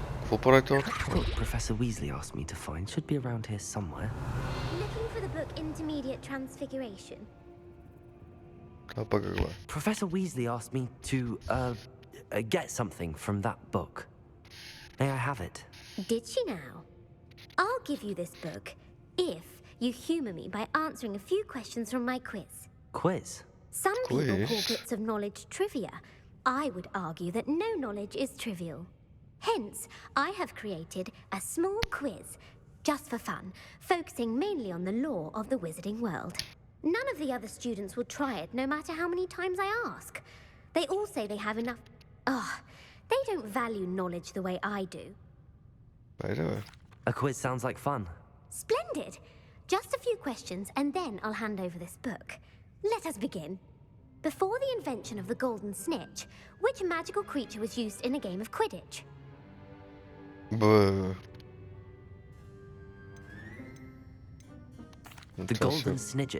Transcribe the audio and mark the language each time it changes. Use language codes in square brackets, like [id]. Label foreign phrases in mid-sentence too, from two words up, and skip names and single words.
[bg] Какво правите от? [en] Professor Weasley asked me to find should be around here somewhere. Looking for the book Intermediate Transfiguration. [bg] Това пък е гледа. [en] Professor Weasley asked me to get something from that book. May I have it? Did she now? I'll give you this book if you humour me by answering a few questions from my quiz. Quiz? Some people Quiz? call bits of knowledge trivia. I would argue that no knowledge is trivial. Hence, I have created a small quiz, just for fun, focusing mainly on the lore of the wizarding world. None of the other students will try it, no matter how many times I ask. They all say they have enough... they don't value knowledge the way I do. [bg] Айде бе. [en] A quiz sounds like fun. Splendid! Just a few questions, and then I'll hand over this book. Let us begin. Before the invention of the golden snitch, which magical creature was used in a game of Quidditch? [bg] Бе. [en] The golden snidget.